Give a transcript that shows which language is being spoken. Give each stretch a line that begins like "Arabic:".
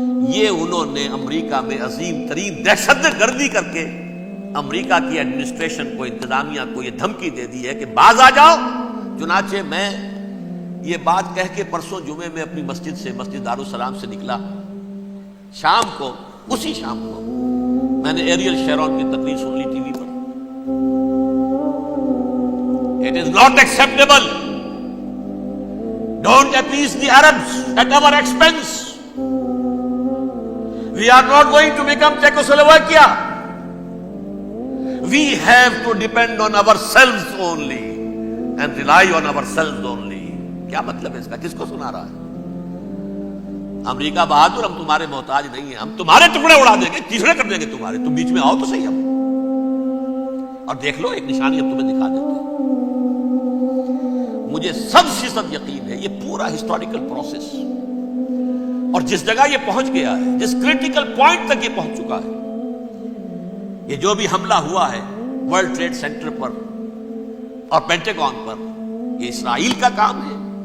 Urdu: یہ انہوں نے امریکہ میں عظیم ترین دہشت گردی کر کے امریکہ کی ایڈمنسٹریشن کو، انتظامیہ کو یہ دھمکی دے دی ہے کہ باز آ جاؤ۔ چنانچہ میں یہ بات کہہ کے پرسوں جمعے میں اپنی مسجد سے، مسجد دارالسلام سے نکلا، شام کو، اسی شام کو میں نے ایریل شیرون کی تقریر سن لی T V per.
English: It is not acceptable. Don't appease the Arabs at our expense. We are not going to become Czechoslovakia. We have to depend on ourselves only and rely on ourselves only.
Urdu: کیا مطلب ہے اس کا؟ کس کو سنا رہا ہے؟ امریکہ بہادر، ہم تمہارے محتاج نہیں ہیں، ہم تمہارے ٹکڑے اڑا دیں گے، تیسرے کر دیں گے تمہارے، تم بیچ میں آؤ تو صحیح۔ ہم اور دیکھ لو ایک نشانی اب تمہیں دکھا دیتے ہیں. مجھے 100% یقین ہے یہ پورا ہسٹوریکل پروسیس اور جس جگہ یہ پہنچ گیا ہے, جس کریٹیکل پوائنٹ تک یہ پہنچ چکا ہے, یہ جو بھی حملہ ہوا ہے ورلڈ ٹریڈ سینٹر پر اور پینٹاگون پر, یہ اسرائیل کا کام ہے.